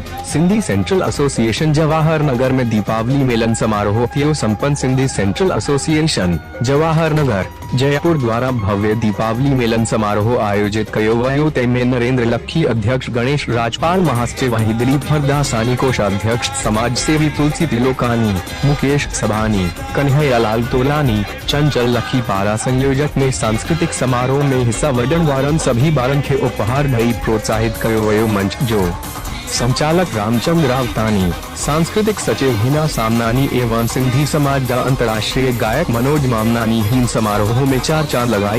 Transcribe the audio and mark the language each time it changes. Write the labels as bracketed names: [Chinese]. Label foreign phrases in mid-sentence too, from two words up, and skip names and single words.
[Sindhi] सिंधी सेंट्रल एसोसिएशन जवाहर नगर में दीपावली मिलन समारोह थियो संपन्न। सिंधी सेंट्रल एसोसिएशन जवाहर नगर जयपुर द्वारा भव्य दीपावली मिलन समारोह आयोजित कयो वयो। तेमें नरेंद्र लखी अध्यक्ष, गणेश राजपाल महासचिव, वहीं दिलीप हरदासानी कोषाध्यक्ष, समाज सेवी तुलसी तिलोकानी, मुकेश सभानी, कन्हैयालाल तोलानी, चंचल लखी पारा संयोजक ने सांस्कृतिक समारोह में हिस्सा वठण वारन सभी बारन खे उपहार ॾेई प्रोत्साहित कयो वयो। मंच जो संचालक रामचंद्र रावतानी, सांस्कृतिक सचिव हिना सामनानी एवं सिंधी समाज जा अंतर्राष्ट्रीय गायक मनोज मामनानी हिन समारोह में चार चांद लगाई।